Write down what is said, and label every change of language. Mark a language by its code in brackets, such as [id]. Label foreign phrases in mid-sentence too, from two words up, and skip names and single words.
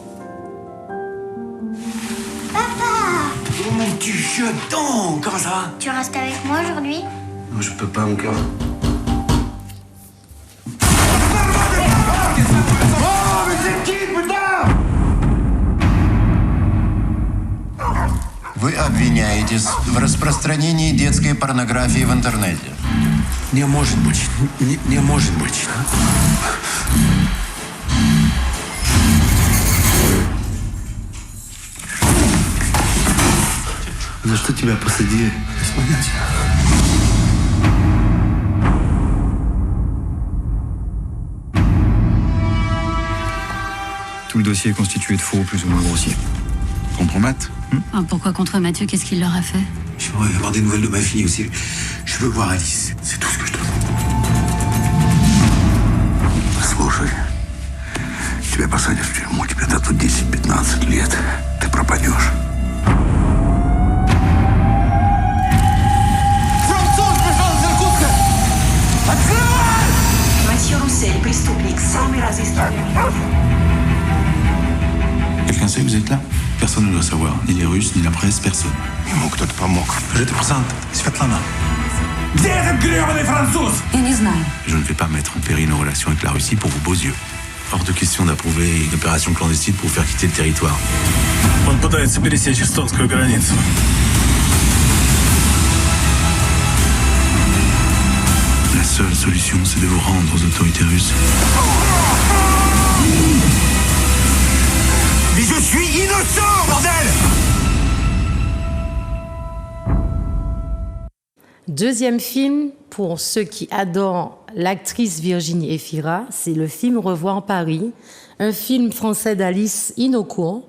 [fr] Oh mon petit jeton, comment ça va? Tu restes avec moi aujourd'hui? Non, je peux pas, mon cœur. Oh, mais c'est qui, putain? [ru] Вы обвиняетесь в распространении детской порнографии в интернете. Не может быть. Не может быть. За что тебя посадили? Без понятия. [fr] Tout le dossier est constitué de faux plus ou moins grossiers. Compromat. Pourquoi contre Mathieu? Qu'est-ce qu'il leur a fait? J'aimerais avoir des nouvelles de ma fille aussi. Je veux voir Alice. C'est tout ce que je demande. [ru] Послушай, тебя посадят в тюрьму, тебе дадут 10-15 лет. Ты пропадешь. Mathieu Roussel, преступник, самый разыскиваемый. [fr] Quelqu'un sait que vous êtes là? Personne ne doit savoir. Ni les Russes, ni la presse, personne. [ru] Ему кто-то помог. [fr] J'étais pour ça, Svetlana. [ru] Где этот гребаный француз? Я не знаю. [fr] Je ne vais pas mettre en péril nos relations avec la Russie pour vos beaux yeux. Hors de question d'approuver une opération clandestine pour vous faire quitter le territoire. [ru] Он пытается пересечь эстонскую границу. [fr] La seule solution, c'est de vous rendre aux autorités russes. Mais je suis innocent, bordel! Deuxième film, pour ceux qui adorent l'actrice Virginie Efira, c'est le film Revoir Paris, un film français d'Alice Hinocourt.